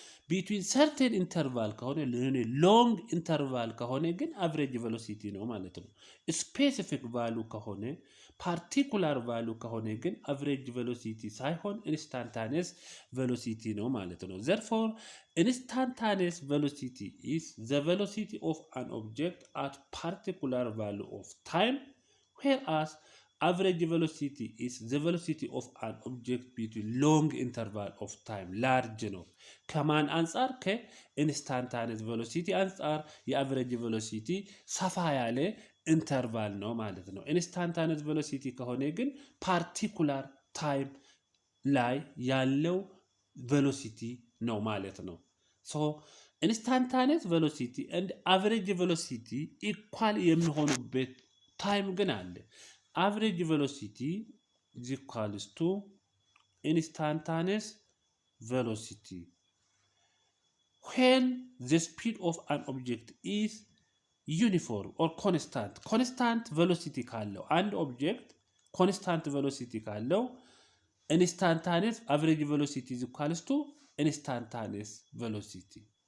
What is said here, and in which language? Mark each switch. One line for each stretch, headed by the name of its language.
English: Between certain interval ከሆነ long interval
Amharic: ከሆነ ግን average velocity ነው ማለት ነው።
English: Specific value ከሆነ particular value ከሆነ ግን average velocity ሳይሆን instantaneous velocity ነው ማለት ነው። Therefore, instantaneous velocity is the velocity of an object at particular value of time, whereas average velocity is the velocity of an object between long interval of time, large
Amharic: ነው። ከማን አንጻር? ከኢንስታንታኒየስ ቬሎሲቲ አንጻር የአቨሬጅ ቬሎሲቲ ሰፋ ያለ ኢንተርቫል ነው ማለት ነው። ኢንስታንታኒየስ ቬሎሲቲ ከሆነ ግን
English: ፓርቲኩላር ታይም
Amharic: ላይ ያለው ቬሎሲቲ ነው ማለት ነው። ሶ ኢንስታንታኒየስ ቬሎሲቲ and average velocity ኢኳል የሚሆኑበት ታይም ግን አለ።
English: Average velocity is equals to instantaneous velocity when the speed of an object is uniform or constant. Constant velocity
Amharic: ካለው አንድ ኦብጀክት
English: constant velocity ካለው instantaneous average velocity is equals to instantaneous velocity.